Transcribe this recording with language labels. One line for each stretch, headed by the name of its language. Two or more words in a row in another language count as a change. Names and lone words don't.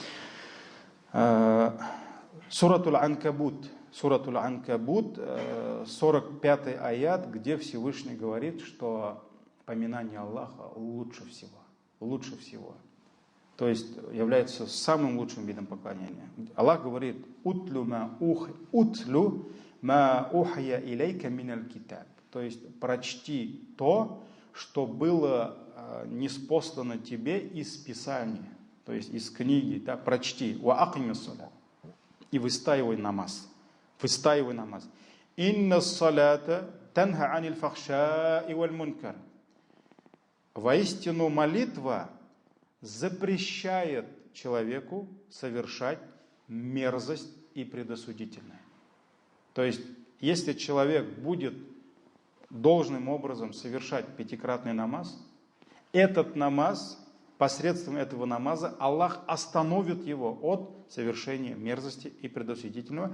Russian: Суратуль Анкабут, 45-й аят, где Всевышний говорит, что поминание Аллаха лучше всего. То есть является самым лучшим видом поклонения. Аллах говорит:
Arabic: «اتل ما أوحي إليك من الكتاب».
Russian: То есть прочти то, что было ниспослано тебе из Писания, то есть из книги, да, прочти.
Arabic: «وأقم الصلاة».
Russian: И выстаивай намаз.
Arabic: «إن الصلاة تنهى عن الفحشاء والمنكر».
Russian: Воистину молитва запрещает человеку совершать мерзость и предосудительное. То есть, если человек будет должным образом совершать пятикратный намаз, этот намаз, посредством этого намаза Аллах остановит его от совершения мерзости и предосудительного.